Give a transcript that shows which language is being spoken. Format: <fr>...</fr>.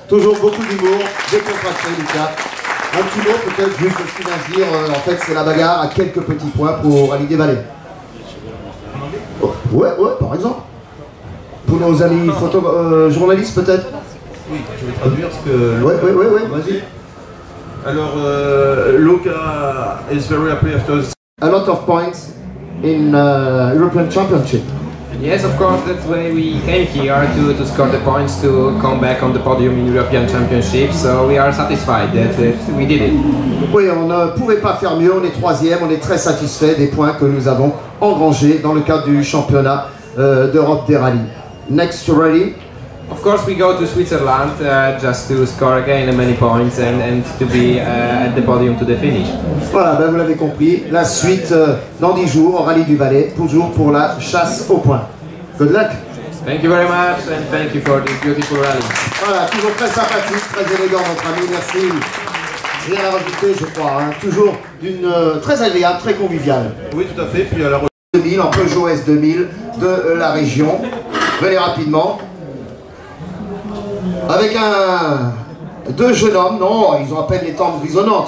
<fr>Toujours beaucoup d'humour, décontracté Lucas. Un petit mot peut-être juste ce qu'il vient de dire, en fait c'est la bagarre à quelques petits points pour Rallye des Vallées. Ouais, par exemple. Pour nos amis journalistes peut-être. Oui, je vais traduire ce que... Ouais, vas-y.</fr> <en>Alors, Luca is very happy after... A lot of points in European Championship. Yes, of course, that's why we came here to score the points to come back on the podium in European Championship. So we are satisfied that we did it.</en> <fr>Oui, on ne pouvait pas faire mieux, on est 3e, on est très satisfait des points que nous avons engrangés dans le cadre du championnat d'Europe des rallyes.</fr> <en>Next rally. Of course, we go to Switzerland just to score again many points and to be at the podium to the finish.</en> <fr>Voilà, ben vous l'avez compris, la suite dans 10 jours au Rallye du Valais, toujours pour la chasse au point.</fr> <en>Good luck. Thank you very much and thank you for this beautiful rally.</en> <fr>Voilà, toujours très sympathique, très élégant notre ami, merci. Rien à rajouter je crois, hein. Toujours très agréable, très convivial. Oui, tout à fait, puis alors... 2000 en Peugeot S2000 de la région. Venez rapidement. Avec deux jeunes hommes, non, ils ont à peine les tempes grisonnantes.</fr>